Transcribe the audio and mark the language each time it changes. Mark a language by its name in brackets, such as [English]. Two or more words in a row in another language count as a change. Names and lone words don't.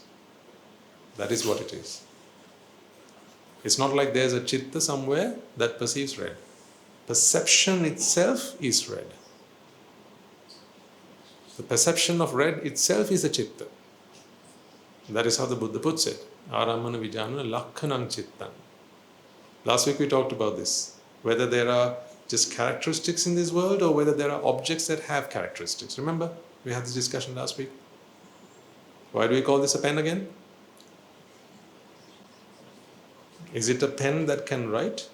[English] That is what it is. It's not like there's a chitta somewhere that perceives red. Perception itself is red. The perception of red itself is a chitta. That is how the Buddha puts it. [Pali] Aramana vijnana lakkhanam chittam. [English] Last week we talked about this. Whether there are just characteristics in this world or whether there are objects that have characteristics. Remember? We had this discussion last week. Why do we call this a pen again? Is it a pen that can write?